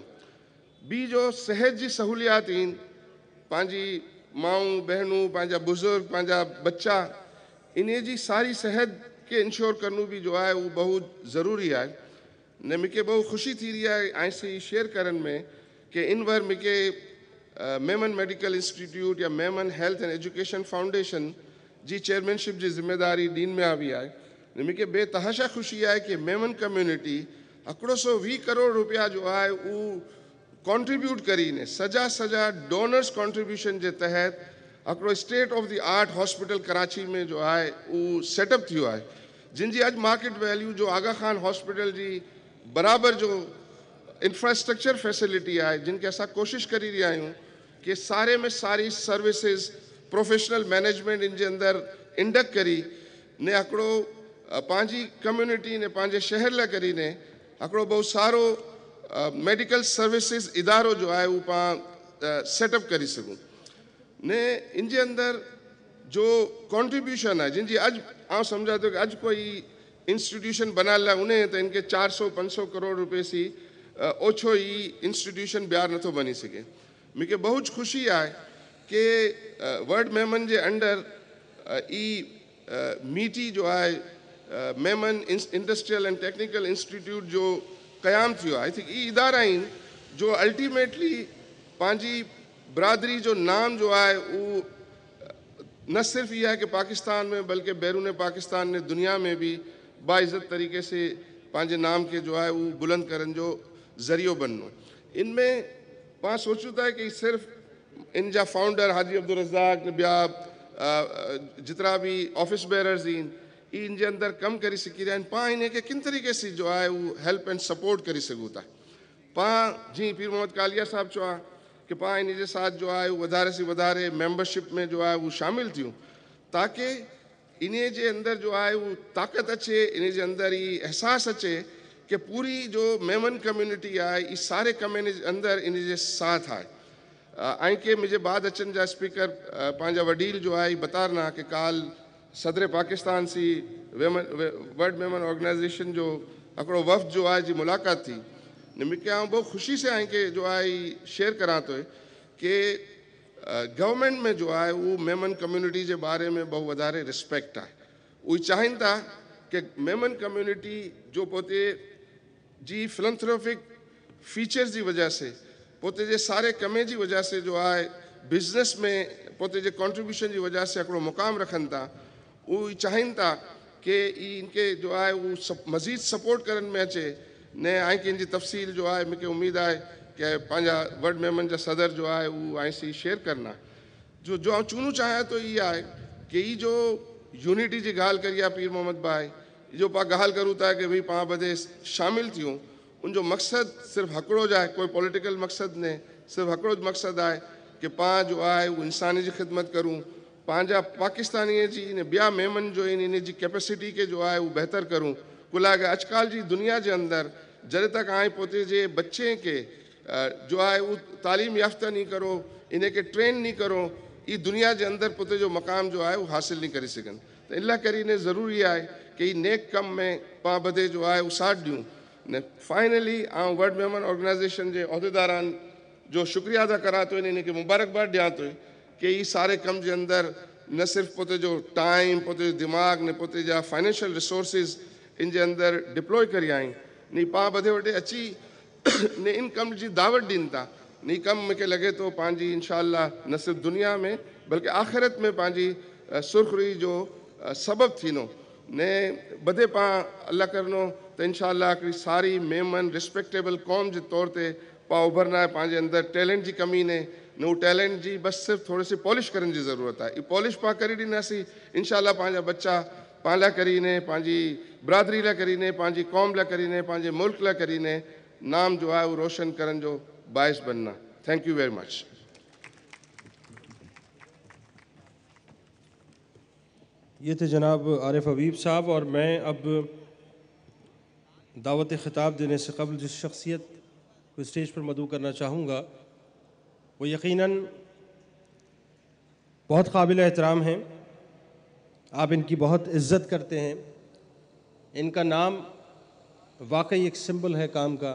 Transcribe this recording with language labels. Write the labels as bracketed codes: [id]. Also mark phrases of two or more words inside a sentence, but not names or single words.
[sd] भी जो सेहत जी सहूलियात इन पांजी माऊं बहनों पांजा बुजुर्ग पांजा बच्चा इन्हें जी सारी सेहत के इंश्योर करनू भी जो है वो बहुत ज़रूरी है। ने मूंखे बहुत ख़ुशी थी रही है ऐसे [en] share karan [sd] में कि इन बार मूंखे मेमन मेडिकल इंस्टीट्यूट या मेमन हेल्थ एंड एजुकेशन फाउंडेशन जी चेयरमैनशिप जी जिम्मेदारी ॾीन में आई आहे। मूंखे बेतहाशा ख़ुशी आहे कि मेमन कम्युनिटी 120 करोड़ रुपया जो है वो कॉन्ट्रीब्यूट करीने सजा [en] donors contribution [sd] के तहत हिकिड़ो [en] state of the art hospital [sd] कराची में जो है वो सेटअप थियो है, जिनकी अज [en] market value [sd] जो आगा खान हॉस्पिटल जी बराबर जो [en] infrastructure facility [sd] है, जिनके असां कोशिश करी रहा आहियूं कि सारे में सारी [en] services professional management [sd] इनके अंदर इंडक्ट करी ने हिकिड़ो पंहिंजी कम्युनिटी ने पंहिंजे शहर लाइ करी ने हिकिड़ो बहुत सारो [en] medical services [sd] इदारो जो है वो पाण सेटअप करी सघूं ने इनके अंदर जो कॉन्ट्रीब्यूशन है, जिनकी अज आउं समझा तो कि अज कोई इंस्टीट्यूशन बनाने लाइ उन्हें तो इनके 400-500 करोड़ रुपए सी ओछो ही इंस्टीट्यूशन ॿियार नथो बनी सके। मूंखे बहुत खुशी है कि वर्ल्ड मेमन के अंडर मीटी जो है मेमन इंडस्ट्रियल एंड टेक्निकल इंस्टीट्यूट जो क़याम थियो आहे। [en] I think [sd] ये इदारा आहिनि जो अल्टीमेटली पंहिंजी बरादरी जो नाम जो है वो [ur] نہ صرف یہ ہے کہ پاکستان میں بلکہ بیرون پاکستان [sd] ने दुनिया में भी बाइज़्ज़त तरीके से पंहिंजे नाम के जो है वो बुलंद करने जो ज़रियो बननो। इनमें पाण सोचूं था कि सिर्फ इन जा फाउंडर हाजी अब्दुल रज़ाक ने ॿिया जितरा भी [en] office bearers [sd] आहिनि इन जे अंदर कम करी सकी रहिया आहिनि, पाण इनखे किन तरीक़े से जो है वो [en] help and support [sd] करी सघूं था। पाण जी पीर मोहम्मद कालिया साहब चवा कि पाण इन जे साथ जो है वो वधारे से वधारे मेंबरशिप में जो है वो शामिल थियूं ताकि इन जे अंदर जो है वो ताकत अचे, इन जे अंदर ही एहसास अचे कि पूरी जो मेमन कम्युनिटी है ये सारे कम अंदर इन जे साथ है। ऐं के मुझे बाद अचन जा स्पीकर पंहिंजा वडील जो है बता रहा कि काल सदर पाकिस्तान सी वर्ल्ड मेमन ऑर्गेनाइजेशन जो हिकिड़ो वफ़द जो है जी मुलाकात थी ने मूंखे आउं [ur] بہت خوشی سے [sd] आई कि जो है शेयर करा तो कि गवर्नमेंट में जो है वो मेमन कम्युनिटी के बारे में बहुत वधारे रिस्पेक्ट है। वो चाहिन था कि मेमन कम्युनिटी जो पोते जी [en] philanthropic features [sd] की वजह से पोते जे सारे कमे की वजह से जो है बिजनेस में पोते जे कॉन्ट्रीब्यूशन की वजह से हिकिड़ो मुक़ाम रखन था, वो चाहिन था कि इनके जो है वो मज़ीद सपोर्ट करन में अचे ने आई कि इनकी तफसील जो है मूंखे उम्मीद है कि पंहिंजा वर्ल्ड मेमन जा सदर जो है वो ऐसी शेयर करना जो आउं चूनू चाहियां तो ये है कि ये जो यूनिटी की गाल करी आहे पीर मोहम्मद भाई जो पा गाल करूँ था कि भाई पाण बदे शामिल थियूं उनजो मकसद सिर्फ हिकिड़ो जाए, कोई पॉलिटिकल मकसद ने, सिर्फ हिकिड़ो मकसद है कि पाण जो है वो इंसानी जी ख़िदमत करूँ, पंहिंजा पाकिस्तानी जी ने ॿिया मेमन जो इन जी कैपेसिटी के जो है वो बेहतर करूँ। कुल के अजकल जी दुनिया के अंदर जॾहिं तक आए पोते जे बच्चे के जो है वो तालीम याफ्ता नहीं करो, इन्हें के ट्रेन नहीं करो, ये दुनिया के अंदर पोते जो मकाम जो है वो हासिल नहीं करी सघनि। तो इन करे ने ज़रूरी है कि नेक कम में पाण बदे जो है वो साथ ॾियूं ने। फाइनली आउं वर्ल्ड मेमन ऑर्गेनाइजेशन के अहदेदारान जो शुक्रिया अदा करा तो इनके मुबारकबाद ॾियां तो कि ये सारे कम के अंदर न सिर्फ पोते जो टाइम पोते जो दिमाग ने पोते जा [en] financial resources [sd] इन जे अंदर डिप्लॉय करी आई नी पाण बदे वटे अची ने इन कम की दावत ॾिन था। नी कम मूंखे लगे तो पंहिंजी इंशाअल्लाह न सिर्फ दुनिया में बल्कि आख़िरत में पंहिंजी सुरखरी जो सबब थीनो ने बदे पाण अल्लाह करनो तो इंशाअल्लाह हिकिड़ी सारी मेमन रिस्पेक्टेबल कौम के तौर ते पाण उभरना है। पंहिंजे अंदर टैलेंट की कमी ने वो टैलेंट जी बस सिर्फ [ur] تھوڑی سی پالش کرنے کی ضرورت ہے. [sd] ये पॉलिश पाण करी ॾींदासीं इंशाअल्लाह पंहिंजा बच्चा पाण लाइ करीने, पंहिंजी बरादरी लाइ करीने, पंहिंजी कौम लाइ करीने, पंहिंजे मुल्क लाइ करीने नाम जो है वो रोशन करने जो बायस बनना। [en] Thank you very much. [ur] یہ تھے جناب عارف حبیب صاحب. اور میں اب دعوت خطاب دینے سے قبل جس شخصیت کو اسٹیج پر مدعو کرنا چاہوں گا وہ یقیناً بہت قابل احترام ہیں، آپ ان کی بہت عزت کرتے ہیں، ان کا نام واقعی ایک سمبل ہے کام کا.